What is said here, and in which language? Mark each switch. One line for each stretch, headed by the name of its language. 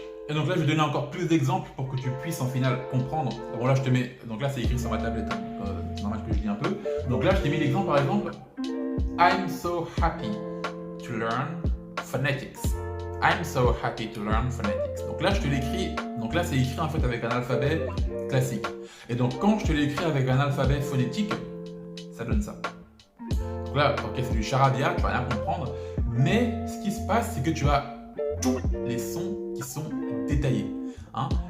French: Et donc là, je vais donner encore plus d'exemples pour que tu puisses en final comprendre. Bon, là, je te mets. Donc là, c'est écrit sur ma tablette. C'est normal que je lis un peu. Donc là, je t'ai mis l'exemple par exemple.
English: I'm so happy to learn phonetics. I'm so happy to learn phonetics.
French: Donc là, je te l'écris. Donc là, c'est écrit en fait avec un alphabet classique. Et donc, quand je te l'écris avec un alphabet phonétique, ça donne ça. Donc là, ok, c'est du charabia, tu vas rien comprendre. Mais ce qui se passe, c'est que tu as tous les sons qui sont détaillés. Hein.